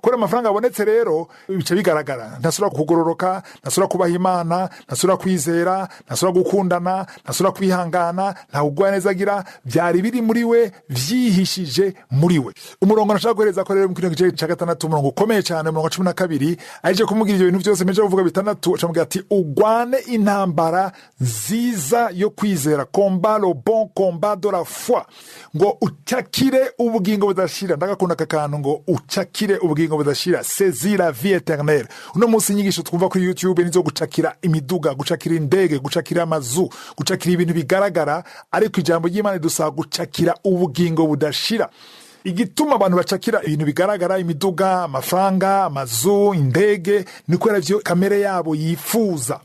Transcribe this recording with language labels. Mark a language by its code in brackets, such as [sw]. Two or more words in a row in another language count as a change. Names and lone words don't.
[rn] Kubera amafaranga abonetse rero bica bigaragara. Ntasubira kugororoka, ntasubira kubaha Imana, ntasubira kwizera, ntasubira gukundana, ntasubira kwihangana, nta kugwaneza agira. Byari biri muri we, vyihishije muri we. Umurongo nashaka guhereza ko rero mu kino gice cya gatandatu, umurongo ukomeye cyane, umurongo 12, aje kumubwira ivyo bintu byose meje kuvuga bitandatu. Acamubwira ati ugwane intambara nziza yo kwizera, [fr] combat le bon combat de la foi, [rn] ngo ucakire ubugingo budashira. Ndagakunda akakantu ngo ucakire ubugingo budashira, [fr] saisir la vie éternelle. [rn] Uno munsi inyigisho twumva kuri YouTube nizo gucakira imiduga, gucakira indege, gucakira amazu, gucakira ibintu bigaragara, ariko ijambo ry'Imana dusaba gucakira ubugingo budashira. Igituma abantu bacakira ibintu bigaragara, imiduga, amafaranga, amazu, indege, niko ravyo kamere yabo yifuza.